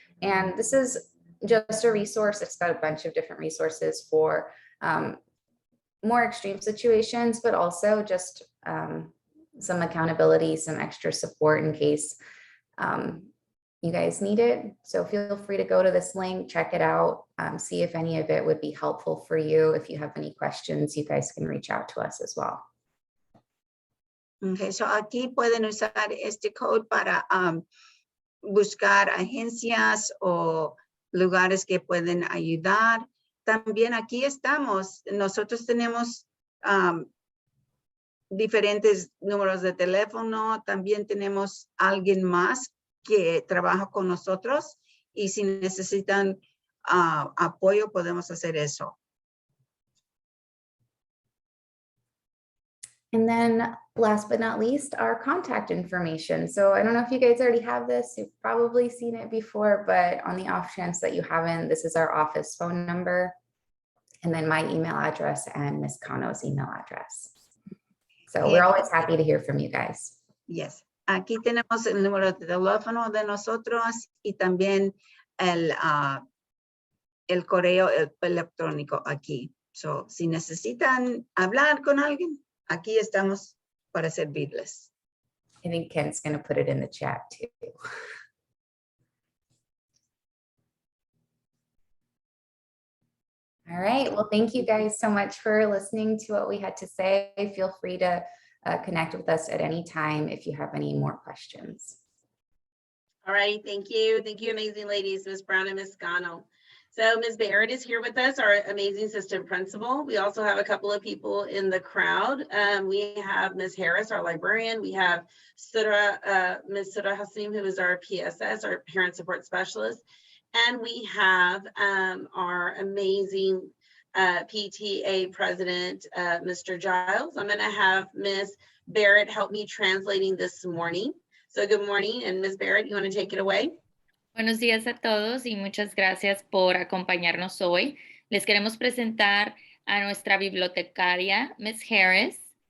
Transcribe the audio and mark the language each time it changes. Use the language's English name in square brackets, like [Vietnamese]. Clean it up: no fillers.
[English] And this is just a resource. It's got a bunch of different resources for more extreme situations, but also just some accountability, some extra support in case you guys need it. So feel free to go to this link, check it out, see if any of it would be helpful for you. If you have any questions, you guys can reach out to us as well. [Spanish] Okay, so aquí pueden usar este code para buscar agencias o lugares que pueden ayudar. También aquí estamos, nosotros tenemos diferentes números de teléfono, también tenemos alguien más que trabaja con nosotros y si necesitan apoyo podemos hacer eso. [English] And then last but not least, our contact information. So I don't know if you guys already have this, you've probably seen it before, but on the off chance that you haven't, this is our office phone number and then my email address and Ms. Cano's email address. So we're always happy to hear from you guys. Yes. [Spanish] Aquí tenemos el número de teléfono de nosotros y también el correo electrónico aquí. So, si necesitan hablar con alguien, aquí estamos para servirles. [English] I think Kent's going to put it in the chat too. All right. Well, thank you guys so much for listening to what we had to say. Feel free to connect with us at any time if you have any more questions. All right, thank you. Thank you, amazing ladies, Ms. Brown and Ms. Scano. So Ms. Barrett is here with us, our amazing assistant principal. We also have a couple of people in the crowd. We have Ms. Harris, our librarian. We have Ms. Sura Hasim, who is our PSS, our parent support specialist. And we have our amazing PTA president, Mr. Giles. I'm gonna have Ms. Barrett help me translating this morning. So good morning, and Ms. Barrett, you wanna take it away? [Spanish] Buenos días a todos y muchas gracias por acompañarnos hoy. Les queremos presentar a nuestra bibliotecaria, Ms. Harris.